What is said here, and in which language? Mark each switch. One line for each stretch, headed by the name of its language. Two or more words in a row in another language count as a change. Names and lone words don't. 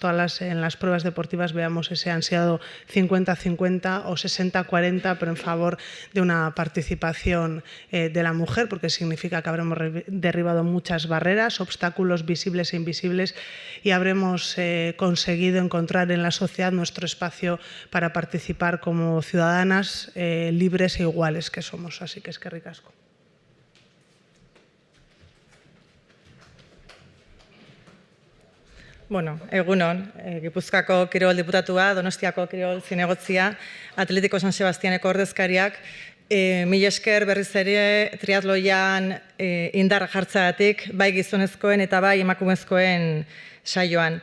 Spanish: en las pruebas deportivas veamos ese ansiado 50-50 o 60-40, pero en favor de una participación de la mujer, porque significa que habremos derribado muchas barreras, obstáculos visibles e invisibles, y habremos conseguido encontrar en la sociedad nuestro espacio para participar como ciudadanas libres e iguales que somos. Así que
Basque: eskerrik asko. Bueno, egunon, Gipuzkoako kirol diputatua, Donostiako kirol zinegotzia, Atletiko San Sebastianeko ordezkariak, mila esker berriz ere triatloian indarra jartzeagatik, bai gizonezkoen eta bai emakumezkoen saioan.